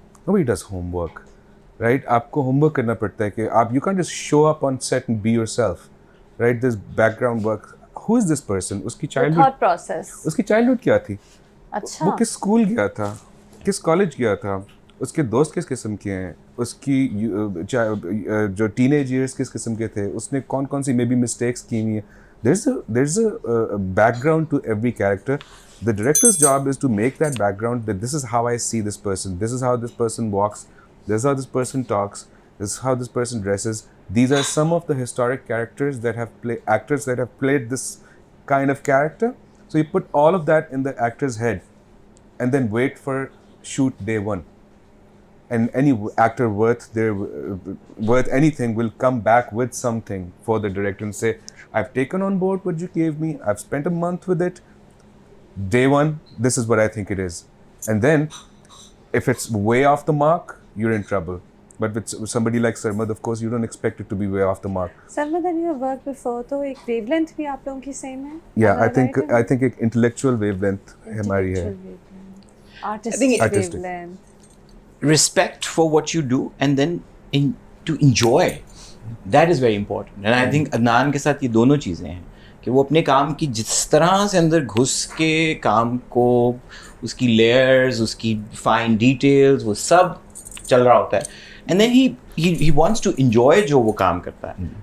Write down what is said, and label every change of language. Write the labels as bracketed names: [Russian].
[English] Nobody does homework, right? [Hindi] आपको homework करना पड़ता है कि आप [English] you can't just show up on set and be yourself, right? There's background work. Who is this person? [Hindi] उसकी childhood, [English] Thought process. [Hindi] उसकी childhood क्या थी? अच्छा, वो किस स्कूल गया था, किस कॉलेज गया था, उसके दोस्त किस किस्म के हैं, उसकी जो टीनेज ईयर्स किस किस्म के थे, उसने कौन कौन सी मे बी मिस्टेक्स की हुई हैं. [English] There's a background to every character. The director's job is to make that background, that this is how I see this person, this is how this person walks, this is how this person talks, this is how this person dresses. These are some of the historic characters that have actors that have played this kind of character. So you put all of that in the actor's head and then wait for shoot day one. and any actor worth anything will come back with something for the director and say, I've taken on board what you gave me, I've spent a month with it, day one, this is what I think it is. And then if it's way off the mark, you're in trouble. But with somebody like Sarmad, of course, you don't expect it to be way off the mark. Sarmad, and you have worked before, [Hindi] तो एक wavelength भी आप लोगों की same है? [English] Yeah, I think [Hindi] एक intellectual wavelength हमारी है. [English] Artistic Artistic. wavelength. Respect for what you do and then to enjoy. That is very important. And I think [Hindi] Adnan के साथ ये दोनों चीज़ें हैं कि वो अपने काम की जिस तरह से अंदर घुस के काम को, उसकी layers, उसकी fine details, वो सब चल रहा होता है. [English] And then he wants to enjoy [Hindi] जो वो काम करता है.